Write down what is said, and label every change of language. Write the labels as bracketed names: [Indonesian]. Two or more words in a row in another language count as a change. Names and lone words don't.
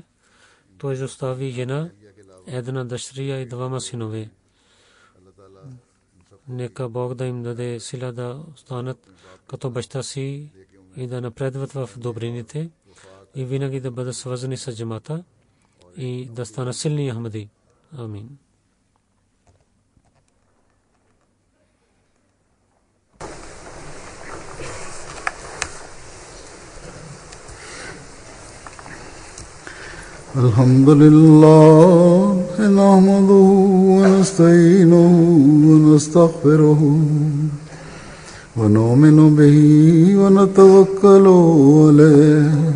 [Bulgarian] Той изостави жена, една дъщеря и 2 синове. Нека Бог да им даде сила да станат като баща си и да напредват в добрините и винаги да бъдат свързани с джамата и да станат силни Ахмади. Амин. [Arabic] الحمد لله نحمده ونستعينه ونستغفره ونؤمن به ونتوكل عليه